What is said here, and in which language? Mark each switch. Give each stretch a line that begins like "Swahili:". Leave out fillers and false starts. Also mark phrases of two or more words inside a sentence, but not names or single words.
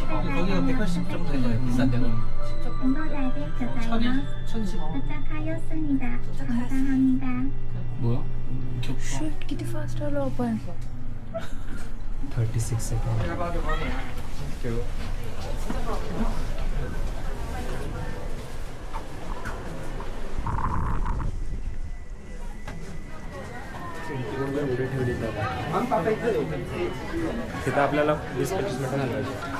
Korean: 거기가 180 정도 되잖아요. 비싼 데는. 천이 1010. 도착하였습니다. 감사합니다. 뭐야? Shit,
Marathi: किती फास्ट आलो आपण. 36 सेकंड. तिथं आपल्याला 20-25 मिनिटं घालवायची.